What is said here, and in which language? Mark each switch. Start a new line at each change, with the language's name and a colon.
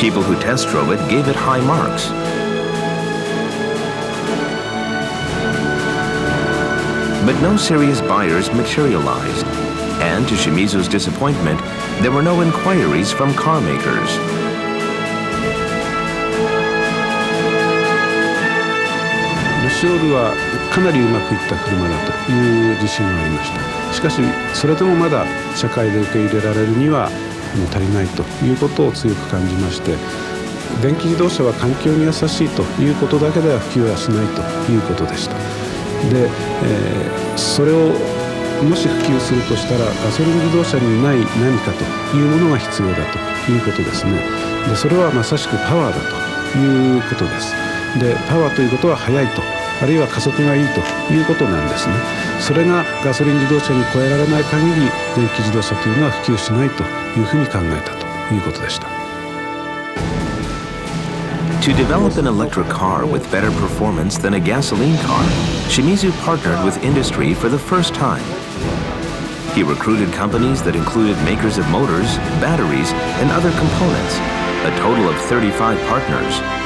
English: People who test drove it gave it high marks. But no serious buyers materialized, and to Shimizu's disappointment, there were no inquiries from car makers.
Japanese: Luciole はかなりうまくいった車だという自信がありました。しかしそれでもまだ社会で受け入れられるには足りないということを強く感じまして、電気自動車は環境に優しいということだけでは普及はしないということでした。で、それをもし普及するとしたらガソリン自動車にない何かというものが必要だということですね。でそれはまさしくパワーだということです。でパワーということは速いと、あるいは加速がいいということなんですね。それがガソリン自動車に超えられない限り電気自動車というのは普及しないというふうに考えたということでした。
English: To develop an electric car with better performance than a gasoline car, Shimizu partnered with industry for the first time. He recruited companies that included makers of motors, batteries, and other components, a total of 35 partners.